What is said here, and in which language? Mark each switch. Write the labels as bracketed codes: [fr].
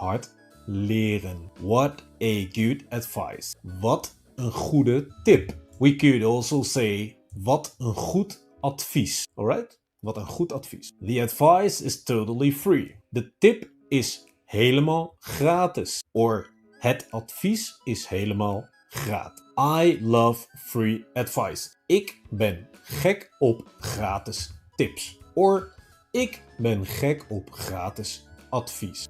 [nl] Hard leren. [en] What a good advice. [nl] Wat een goede tip. [en] We could also say [nl] wat een goed advies. Alright? Wat een goed advies. [en] The advice is totally free. [nl] De tip is helemaal gratis. Or het advies is helemaal gratis. [en] I love free advice. [nl] Ik ben gek op gratis tips. Or ik ben gek op gratis advies.